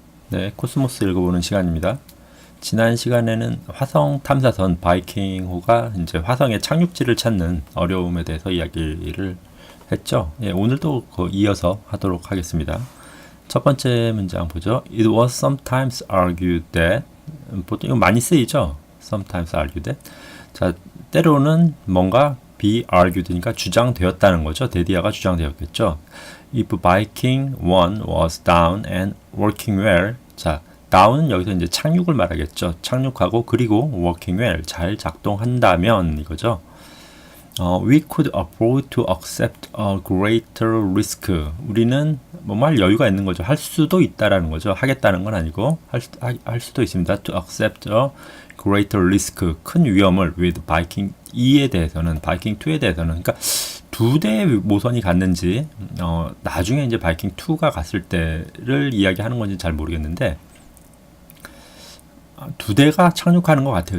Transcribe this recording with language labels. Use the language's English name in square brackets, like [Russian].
[Korean] 네, 코스모스 읽어보는 시간입니다. 지난 시간에는 화성 탐사선 바이킹호가 이제 화성의 착륙지를 찾는 어려움에 대해서 이야기를 했죠. 예, 오늘도 이어서 하도록 하겠습니다. 첫 번째 문장 보죠. [English] It was sometimes argued that [Korean] 보통 이거 많이 쓰이죠. [English] Sometimes argued that. [Korean] 자, 때로는 뭔가 [English] be argued [Korean] 니까 주장되었다는 거죠. 데디아가 주장되었겠죠. [English] If Viking 1 was down and working well. [Korean] 자, down은 여기서 이제 착륙을 말하겠죠. 착륙하고 그리고 [English] working well [Korean] 잘 작동한다면 이거죠. [English] We could afford to accept a greater risk. [Korean] 우리는 뭐말 여유가 있는 거죠. 할 수도 있다라는 거죠. 하겠다는 건 아니고 할 수도 있습니다. [English] To accept a greater risk. [Korean] 큰 위험을 with Viking 2에 대해서는 Viking 2에 대해서는 그러니까 두 대의 모선이 갔는지 나중에 이제 바이킹 2가 갔을 때를 이야기하는 건지 잘 모르겠는데 두 대가 착륙하는 것 같아요.